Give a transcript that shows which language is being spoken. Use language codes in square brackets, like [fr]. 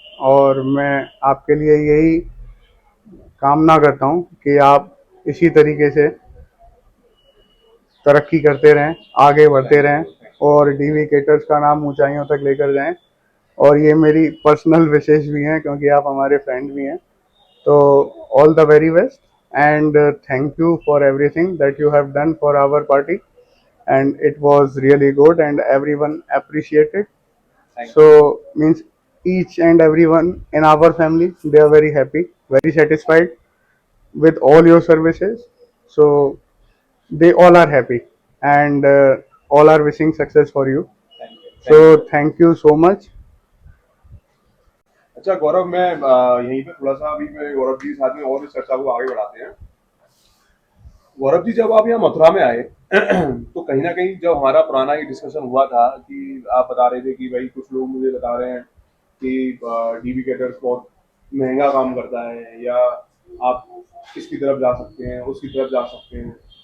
[hi] और मैं आपके लिए यही कामना करता हूँ कि आप इसी तरीके से तरक्की करते रहें, आगे बढ़ते रहें और डीवी केटर्स का नाम ऊंचाइयों तक लेकर जाएं। और ये मेरी पर्सनल विशेष भी हैं, क्योंकि आप हमारे फ्रेंड भी हैं। [en] तो all the very best, and thank you for everything that you have done for our party, and it was really good and everyone appreciated. So means each and everyone in our family, they are very happy, very satisfied with all your services. So they all are happy, and all are wishing success for you. So thank you so much. [hi] अच्छा गौरव, मैं यहीं पे थोड़ा सा अभी मैं गौरव जी के साथ में और इस चर्चा को आगे बढ़ाते हैं। गौरव जी, जब आप यहाँ मथुरा में आए तो कहीं ना कहीं जब हमारा पुराना ये डिस्कशन हुआ था कि आप बता रहे थे कि भाई कुछ लोग मुझे बता रहे हैं कि डीवी कैटर्स बहुत महंगा काम करता है, या आप इसकी तरफ जा सकते हैं, उसकी तरफ जा सकते हैं।